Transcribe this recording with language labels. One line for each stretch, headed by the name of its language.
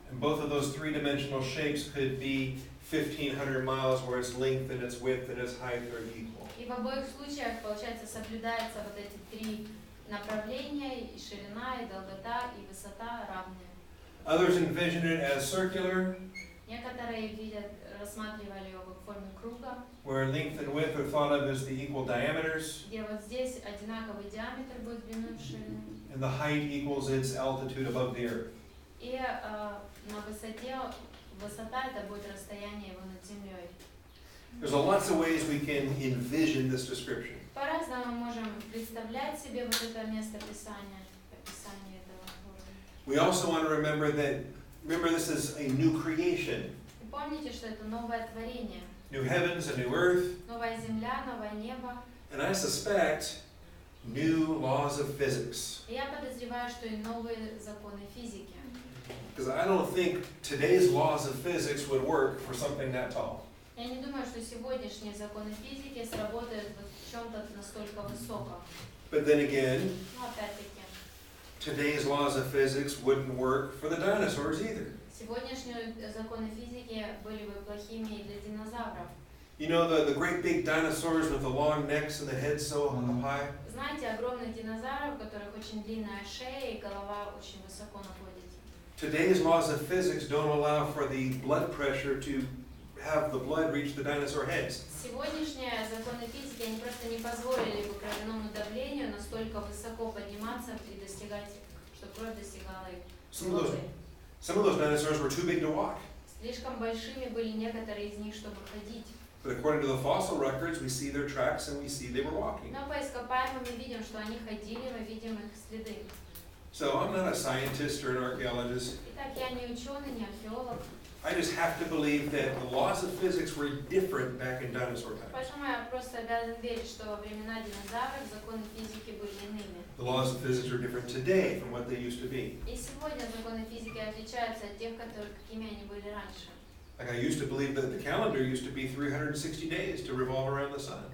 English: And both of those three-dimensional shapes could be 1,500 miles, where its length and its width and its height are equal.
Russian: И в обоих случаях, получается, соблюдаются вот эти три направления, и ширина, и долгота, и высота равные.
English: Others envision it as circular,
Russian: Некоторые видят, рассматривали его как в форме круга,
English: where length and width are thought of as the equal diameters,
Russian: где вот здесь одинаковый диаметр будет длину и ширину,
English: and the height equals its altitude above the earth.
Russian: и на высоте, высота это будет расстояние его над землей.
English: There's lots of ways we can envision this description.
Russian: По-разному мы можем представлять себе вот это место Писания, описание этого города.
English: We also want to remember this is a new creation,
Russian: И помните, что это новое творение,
English: new heavens and new earth,
Russian: новая земля, новое небо.
English: and I suspect new laws of physics.
Russian: И я подозреваю, что и новые законы физики.
English: Because I don't think today's laws of physics would work for something that tall.
Russian: Я не думаю, что сегодняшние законы физики сработают вот в чем-то настолько высоком.
English: But then again,
Russian: Но опять-таки,
English: today's laws of physics wouldn't work for the dinosaurs either.
Russian: сегодняшние законы физики были бы плохими и для динозавров.
English: You know the great big dinosaurs with the long necks and the heads so high?
Russian: Знаете, огромных динозавров, у которых очень длинная шея и голова очень высоко находится.
English: Today's laws of physics don't allow for the blood pressure to have the blood reach the dinosaur heads.
Russian: Сегодняшние законы физики, они просто не позволили бы кровяному давлению настолько высоко подниматься и достигать, чтобы кровь достигала их.
English: Some of those dinosaurs were too big to walk.
Russian: Слишком большими были некоторые из них, чтобы ходить.
English: But according to the fossil records, we see their tracks and we see they were walking.
Russian: Но по ископаемым мы видим, что они ходили, мы видим их следы.
English: So I'm not a scientist or an archaeologist.
Russian: Итак, я не ученый, не археолог.
English: I just have to believe that the laws of physics were different back in dinosaur times.
Russian: Поэтому я просто обязан верить, что во времена динозавров законы физики были иными.
English: The laws of physics are different today from what they used to be.
Russian: И сегодня законы физики отличаются от тех, какими они были раньше.
English: Like I used to believe that the calendar used to be 360 days to revolve around the sun.